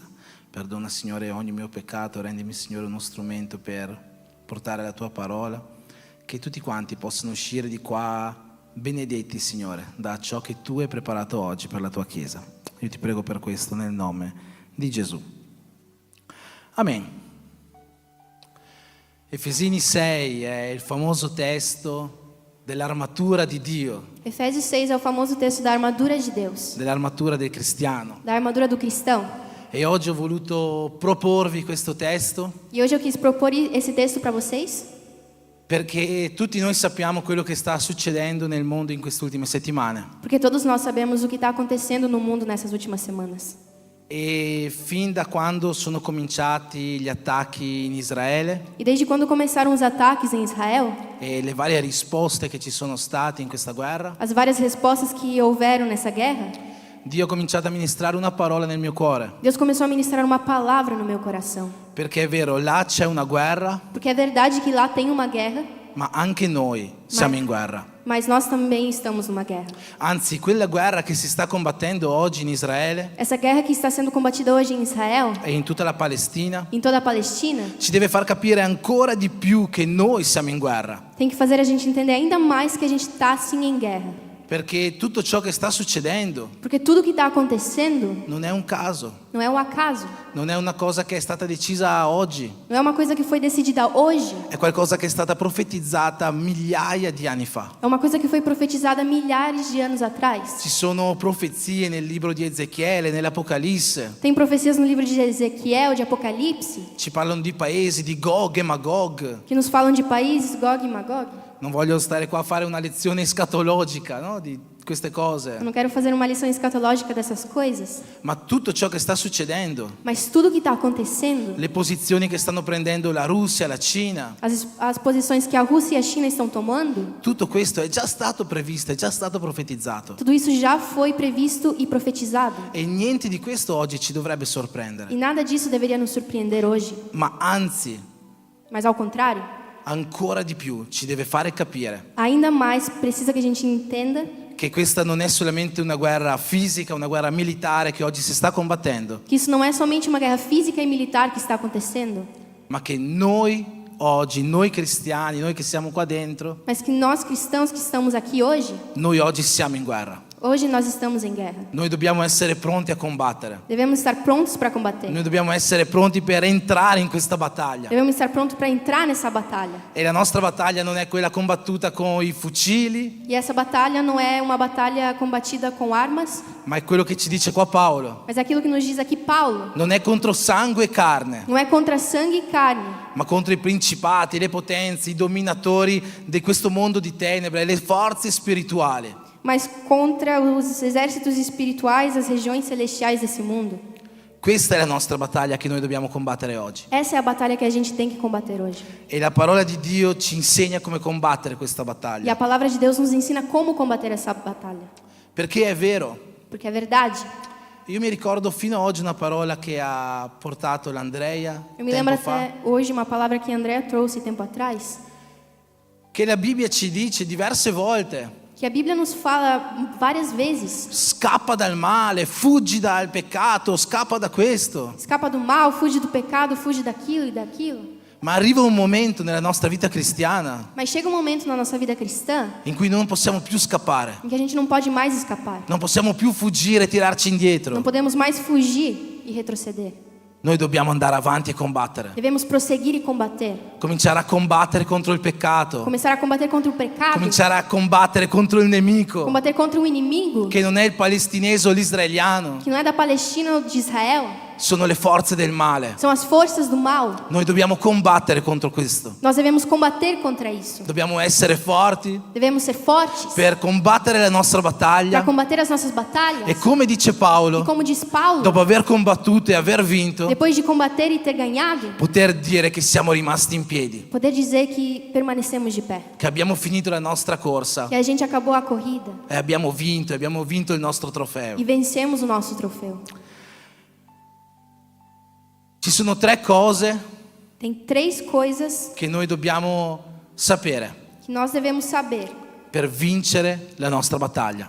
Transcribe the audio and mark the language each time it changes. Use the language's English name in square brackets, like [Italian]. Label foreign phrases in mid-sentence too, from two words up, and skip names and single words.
[Italian] Perdona, Signore, ogni mio peccato, rendimi, Signore, uno strumento per portare la tua parola, che tutti quanti possano uscire di qua benedetti, Signore, da ciò che tu hai preparato oggi per la tua chiesa. Io ti prego per questo nel nome di Gesù. Amen. Efesini 6 è il famoso testo dell'armatura di Dio, [Portuguese] Efésios 6 é o famoso texto da armadura de Deus, [Italian] dell'armatura del cristiano. [Portuguese] da armadura do cristão. [Italian] E oggi ho voluto proporvi questo testo [Portuguese] E hoje eu quis propor esse texto para vocês, [Italian] perché tutti noi sappiamo quello che sta succedendo nel mondo in queste ultime settimane. [Portuguese] porque todos nós sabemos o que está acontecendo no mundo nessas últimas semanas. [Italian] E fin da quando sono cominciati gli attacchi in Israele [Portuguese] E desde quando começaram os ataques em Israel, [Italian] e le varie risposte che ci sono state in questa guerra, [Portuguese] as várias respostas que houveram nessa guerra, [Italian] Dio ha cominciato a ministrare una parola nel mio cuore. [Portuguese] Deus começou a ministrar uma palavra no meu coração. [Italian] Perché è vero, là c'è una guerra, [Portuguese] Porque é verdade que lá tem uma guerra, [Italian] ma anche noi siamo in guerra. [Portuguese] mas nós também estamos numa guerra. [Italian] Anzi, quella guerra che si sta combattendo oggi in Israele [Portuguese] Essa guerra que está sendo combatida hoje em Israel, [Italian] e in tutta la Palestina [Portuguese] em toda a Palestina, [Italian] ci deve far capire ancora di più che noi siamo in guerra. [Portuguese] tem que fazer a gente entender ainda mais que a gente está sim em guerra. [Italian] Perché tutto ciò che sta succedendo [Portuguese] Porque tudo que está acontecendo [Italian] non è un caso, [Portuguese] não é um acaso, [Italian] non è una cosa che è stata decisa oggi, [Portuguese] não é uma coisa que foi decidida hoje, [Italian] è qualcosa che è stata profetizzata migliaia di anni fa. [Portuguese] é uma coisa que foi profetizada milhares de anos atrás. [Italian] Ci sono profezie nel libro di Ezechiele, nell'Apocalisse, [Portuguese] Tem profecias no livro de Ezequiel, de Apocalipse, [Italian] ci parlano di paesi, di Gog e Magog. [Portuguese] que nos falam de países, Gog e Magog. [Italian] Non voglio stare qua a fare una lezione escatologica, no? Di queste [Portuguese] Eu [Italian] cose, [Portuguese] não quero fazer uma lição escatológica dessas coisas, [Italian] ma tutto ciò che sta succedendo, [Portuguese] mas tudo que está acontecendo, [Italian] le posizioni che stanno prendendo la Russia, la Cina, [Portuguese] as posições que a Rússia e a China estão tomando, [Italian] tutto questo è già stato previsto, è già stato profetizzato. [Portuguese] tudo isso já foi previsto e profetizado. [Italian] E niente di questo oggi ci dovrebbe sorprendere, [Portuguese] E nada disso deveria nos surpreender hoje, [Italian] ma anzi, [Portuguese] mas ao contrário, [Italian] ancora di più ci deve fare capire [Portuguese] ainda mais precisa que a gente entenda [Italian] che questa non è solamente una guerra fisica, una guerra militare che oggi si sta combattendo, [Portuguese] que isso não é somente uma guerra física e militar que está acontecendo, [Italian] ma che noi oggi, noi cristiani, noi che siamo qua dentro, [Portuguese] mas que nós cristãos que estamos aqui hoje, [Italian] noi oggi siamo in guerra. [Portuguese] hoje nós estamos em guerra. [Italian] Noi dobbiamo essere pronti a combattere. [Portuguese] Devemos estar prontos para combater. [Italian] Noi dobbiamo essere pronti per entrare in questa battaglia. [Portuguese] Devemos estar prontos para entrar nessa batalha. [Italian] E la nostra battaglia non è quella combattuta con i fucili, [Portuguese] E essa batalha não é uma batalha combatida com armas, [Italian] ma è quello che ci dice qua Paolo. [Portuguese] mas é aquilo que nos diz aqui Paulo. [Italian] Non è contro sangue e carne, [Portuguese] Não é contra sangue e carne, [Italian] ma contro i principati, le potenze, i dominatori di questo mondo di tenebre, le forze spirituali. [Portuguese] mas contra os exércitos espirituais, as regiões celestiais desse mundo. [Italian] Questa è la nostra battaglia che noi dobbiamo combattere oggi. [Portuguese] Essa é a batalha que a gente tem que combater hoje. [Italian] E la parola di Dio ci insegna come combattere questa [Portuguese] E [Italian] battaglia. [Portuguese] a palavra de Deus nos ensina como combater essa batalha. [Italian] Perché è vero. [Portuguese] Porque é verdade. [Italian] Io mi ricordo fino ad oggi una parola che ha portato l'Andrea [Portuguese] Eu me [Italian] tempo [Portuguese] lembro [Italian] fa, [Portuguese] até hoje uma palavra que André trouxe tempo atrás, [Italian] che la Bibbia ci dice diverse volte. [Portuguese] que a Bíblia nos fala várias vezes. [Italian] Scappa dal male, fuggi dal peccato, scappa da questo. [Portuguese] Escapa do mal, fuge do pecado, fuge daquilo e daquilo. [Italian] Ma arriva un momento nella nostra vita cristiana [Portuguese] Mas chega um momento na nossa vida cristã [Italian] in cui non possiamo più scappare, [Portuguese] em que a gente não pode mais escapar. [Italian] non possiamo più fuggire e tirarci indietro. [Portuguese] Não podemos mais fugir e retroceder. [Italian] Noi dobbiamo andare avanti e combattere. [Portuguese] Devemos prosseguir e combater. [Italian] Cominciare a combattere contro il peccato, [Portuguese] Começar a combater contra o pecado. [Italian] cominciare a combattere contro il nemico, [Portuguese] Combater contra um inimigo [Italian] che non è il palestinese o l'israeliano, [Portuguese] que não é da Palestina ou de Israel. [Italian] sono le forze del male. [Portuguese] São as forças do mal. [Italian] Noi dobbiamo combattere contro questo. [Portuguese] Nós devemos combater contra isso. [Italian] Dobbiamo essere forti [Portuguese] Devemos ser fortes [Italian] per combattere la nostra [Portuguese] para [Italian] battaglia. [Portuguese] combater as nossas batalhas. [Italian] E come dice [Portuguese] E [Italian] Paolo, [Portuguese] como diz Paulo, [Italian] dopo aver combattuto e aver vinto, [Portuguese] depois de combater e ter ganhado, [Italian] poter dire che siamo rimasti in piedi, [Portuguese] poder dizer que permanecemos de pé. [Italian] che abbiamo finito la nostra corsa [Portuguese] Que a gente acabou a corrida [Italian] e abbiamo vinto il nostro trofeo. [Portuguese] e vencemos o nosso troféu. [Italian] Ci sono 3 cose [Portuguese] Tem 3 coisas [Italian] che noi dobbiamo sapere [Portuguese] que nós devemos saber [Italian] per vincere la nostra battaglia,